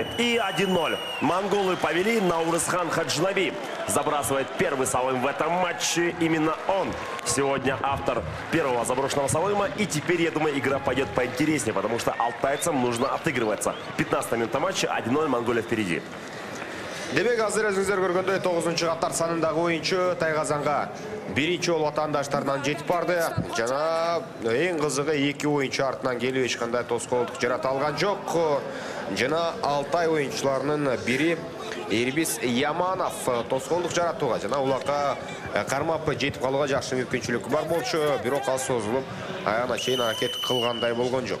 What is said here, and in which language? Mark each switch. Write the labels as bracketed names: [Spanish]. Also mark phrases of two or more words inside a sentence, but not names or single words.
[Russian] И 1-0. Монголы повели. Наурызхан Хаджнаби забрасывает первый Салым в этом матче. Именно он сегодня автор первого заброшенного Салыма. И теперь, я думаю, игра пойдет поинтереснее, потому что алтайцам нужно отыгрываться. 15-я минута матча, 1-0, Монголия впереди. [Kyrgyz] Демек азыр өзүңүздөр көргөндөй 9-чу катар санындагы оюнчу Тайгазанга биринчи жолу ватандаштарынан жетип барды. Жана эң кызыгы 2 оюнчу артынан келип эч кандай тоскоолдук жарата алган жок. Жана Алтай оюнчуларынын бири Ирбис Яманов тоскоолдук жаратууга жана Улакка кармап жетип калууга жакшы мүмкүнчүлүк бар болчу, бирок ал созулуп аягына чейин аракет кылгандай болгон жок.